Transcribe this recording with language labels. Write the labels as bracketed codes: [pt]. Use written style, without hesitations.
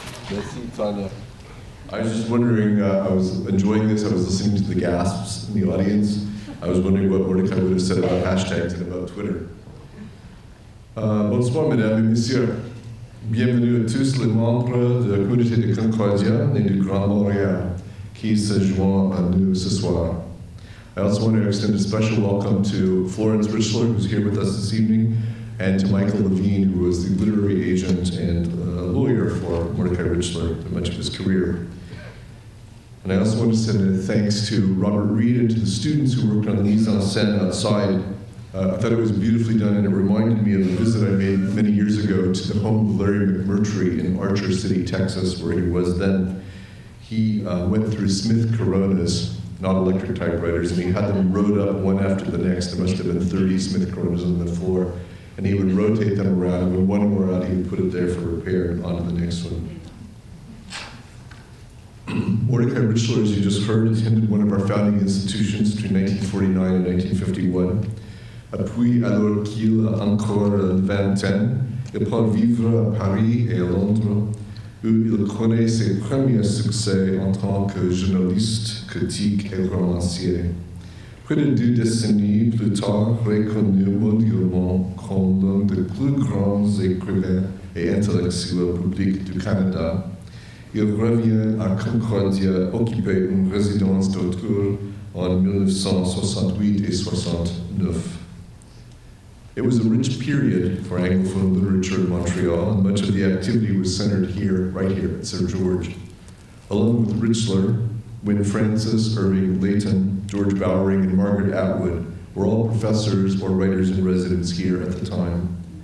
[fr] Merci, Tanya. [en] I was just wondering, I was enjoying this, I was listening to the gasps in the audience. I was wondering what Mordecai would have said about hashtags and about Twitter. [fr] Bonsoir, mesdames et messieurs. Bienvenue à tous les membres de la communauté de Concordia et du Grand Montréal qui se joignent à nous ce soir. [en] I also want to extend a special welcome to Florence Richler, who's here with us this evening, and to Michael Levine, who was the literary agent and lawyer for Mordecai Richler for much of his career. And I also want to send a thanks to Robert Reed and to the students who worked on the mise en scène outside. I thought it was beautifully done, and it reminded me of a visit I made many years ago to the home of Larry McMurtry in Archer City, Texas, where he was then. He went through Smith Coronas, not electric typewriters, and he had them rode up one after the next. There must have been 30 Smith Coronas on the floor. And he would rotate them around, and when one wore out, he would put it there for repair and on to the next one. Mordecai Richler, as you just heard, attended one of our founding institutions between 1949 and 1951. [fr] Puis, alors qu'il a encore une vingtaine, il part vivre à Paris et à Londres, où il connaît ses premiers succès en tant que journaliste, critique et romancier. Près de 2 décennies plus tard, reconnu mondialement comme l'un des plus grands écrivains et intellectuels publics du Canada, il revient à Concordia occuper une résidence d'auteur en 1968 et 69. [en] It was a rich period for Anglophone literature in Montreal, and much of the activity was centered here, right here at Sir George. Along with Richler, Wynne Francis, Irving Layton, George Bowering, and Margaret Atwood were all professors or writers in residence here at the time.